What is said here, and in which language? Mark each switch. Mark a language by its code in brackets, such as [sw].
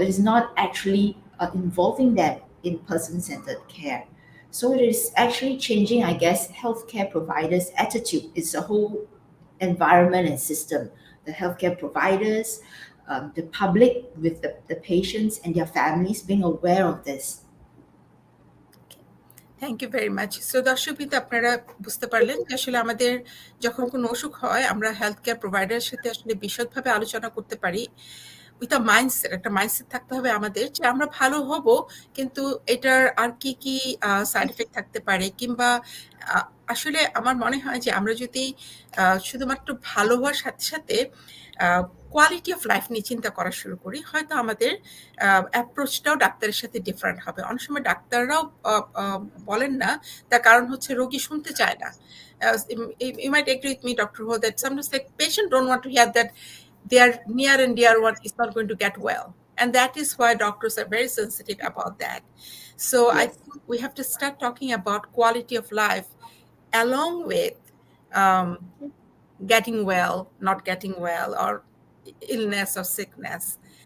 [en] It is not actually involving them in person centered care. So it is actually changing, I guess, healthcare providers' attitude. It's a whole environment and system. The healthcare providers, the public with the patients and their families being aware of this. Thank you very much. [bn] So দর্শকবৃন্দ, আপনারা বুঝতে পারলেন যে আসলে আমাদের যখন কোনো অসুখ হয়, আমরা হেলথ কেয়ার প্রোভাইডারের সাথে আসলে বিশদভাবে আলোচনা করতে পারি [en] With a mindset. [bn] একটা মাইন্ডসেট থাকতে হবে আমাদের যে আমরা ভালো হব, কিন্তু এটার আর কি কি সাইড এফেক্ট থাকতে পারে, কিংবা আসলে আমার মনে হয় যে আমরা যদি শুধুমাত্র ভালো হওয়ার সাথে সাথে কোয়ালিটি অফ লাইফ নিয়ে চিন্তা করা শুরু করি, হয়তো আমাদের অ্যাপ্রোচটাও ডাক্তারের সাথে ডিফারেন্ট হবে। অনেক সময় ডাক্তাররাও বলেন না, তার কারণ হচ্ছে রোগী শুনতে চায় না। [en] You might agree with me, Dr. Ho, that sometimes like patient don't want to hear that their near and dear one is not going to get well. And that is why doctors are very sensitive about that. So I Yes. think we have to start talking about quality of life along with um, getting well, not getting well, or illness or sickness.